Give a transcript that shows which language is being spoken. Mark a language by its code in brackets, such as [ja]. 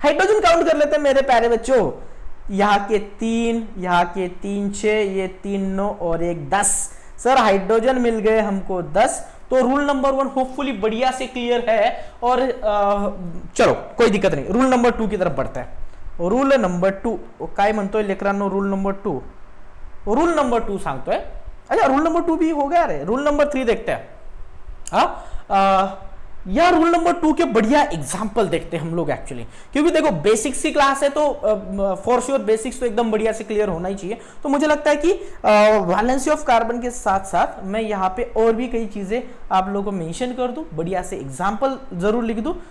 [hi] Hydrogen count कर लेते हैं मेरे प्यारे बच्चों। यहाँ के 3, यहाँ के 3 6, ये 3 9 और 1 10। सर हाइड्रोजन मिल गए हमको 10। तो रूल नंबर 1 होपफुली बढ़िया से क्लियर है। और चलो कोई दिक्कत नहीं, रूल नंबर 2 की तरफ बढ़ते हैं। [mr] रूल नंबर 2 काय म्हणतोय लेकरांनो? रूल नंबर 2, रूल नंबर 2 सांगतोय। [hi] अच्छा रूल नंबर 2 भी हो गया रे। रूल नंबर 3 देखते हैं। हाँ, यार रूल नंबर 2 के बढ़िया एग्जाम्पल देखते हैं हम लोग एक्चुअली, क्योंकि देखो बेसिक्स की क्लास है तो फॉर श्योर बेसिक्स तो एकदम बढ़िया से क्लियर होना ही चाहिए। तो मुझे लगता है कि वैलेंसी ऑफ कार्बन के साथ साथ मैं यहाँ पे और भी कई चीजें आप लोगों को मेंशन कर दूं, बढ़िया से एग्जाम्पल जरूर लिख दूं।